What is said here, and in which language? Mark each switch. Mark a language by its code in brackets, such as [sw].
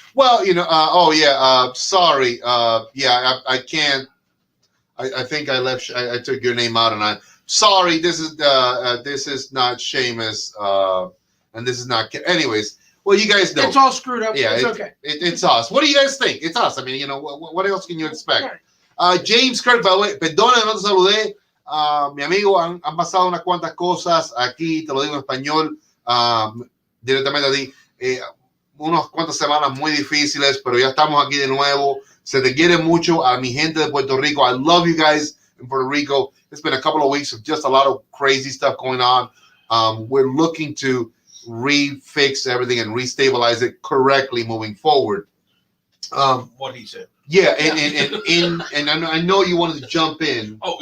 [en] Well, sorry. I can't. I think I left. I took your name out, and I'm sorry. This is not Seamus, and this is not. Anyways, well, you guys know it's all screwed up. Yeah, it's okay. It's us. What do you guys think? It's us. I mean, what else can you expect? James Kirk, by the way, [es] perdona, no te saludé. Mi amigo, han pasado unas cuantas cosas aquí, te lo digo en español, directamente a ti. Unas cuantas semanas muy difíciles, pero ya estamos aquí de nuevo. Se te quiere mucho a mi gente de Puerto Rico. [en] I love you guys in Puerto Rico. It's been a couple of weeks of just a lot of crazy stuff going on. We're looking to refix everything and restabilize it correctly moving forward. What he said. Yeah, and I know you wanted to jump in.